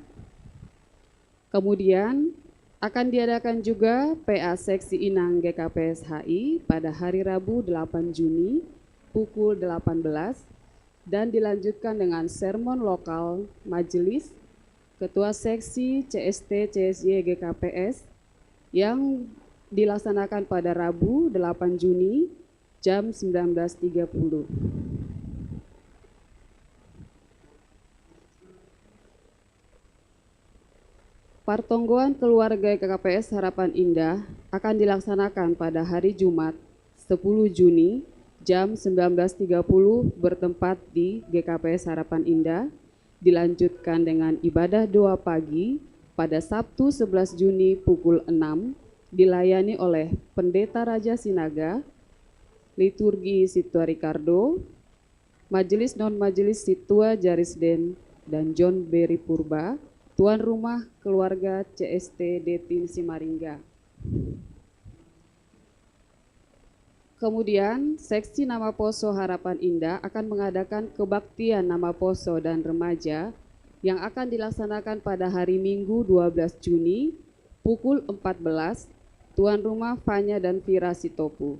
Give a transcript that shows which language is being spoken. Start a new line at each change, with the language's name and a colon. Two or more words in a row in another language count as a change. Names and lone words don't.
Indonesian: Kemudian akan diadakan juga PA Seksi Inang GKPS HI pada hari Rabu 8 Juni pukul 18 dan dilanjutkan dengan sermon lokal majelis Ketua Seksi CST CSY GKPS yang dilaksanakan pada Rabu 8 Juni jam 19.30. Partonggoan keluarga GKPS Harapan Indah akan dilaksanakan pada hari Jumat 10 Juni jam 19.30 bertempat di GKPS Harapan Indah, dilanjutkan dengan ibadah doa pagi pada Sabtu 11 Juni pukul 6, dilayani oleh Pendeta Raja Sinaga, Liturgi Situa Ricardo, Majelis Non-Majelis Situa Jarisden, dan John Berry Purba, Tuan Rumah Keluarga CST Detin Simaringga. Kemudian, Seksi Nama Poso Harapan Indah akan mengadakan kebaktian Nama Poso dan Remaja yang akan dilaksanakan pada hari Minggu 12 Juni pukul 14, Tuan rumah Fanya dan Vira Sitopu.